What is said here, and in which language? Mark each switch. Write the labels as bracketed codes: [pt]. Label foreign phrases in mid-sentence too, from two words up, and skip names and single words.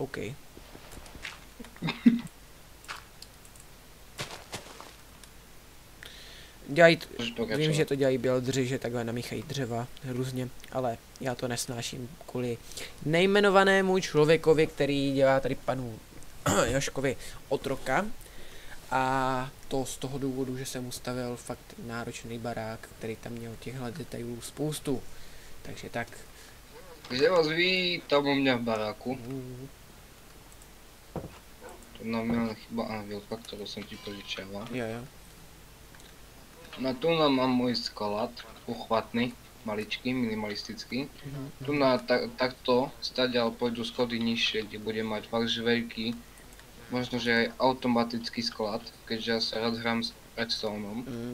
[cs] Vím, že to dělají buildři, že takhle namíchají dřeva různě, ale já to nesnáším kvůli nejmenovanému člověkovi, který dělá tady panu Jožkovi otroka. A to z toho důvodu, že jsem ustavil fakt náročný barák, který tam měl těchto detailů spoustu. Takže tak. [sk] Takže vás vítam u mňa v baráku. Tu nám je chyba anvilka, ktorú som ti požičiaval. Jo. No tu mám môj sklad, uchvatný, maličký, minimalistický. Tu na takto stadiaľ pôjdu schody nižšie, kde budem mať fakt veľký, možno že aj automatický sklad, keďže ja sa rád hrám s redstoneom.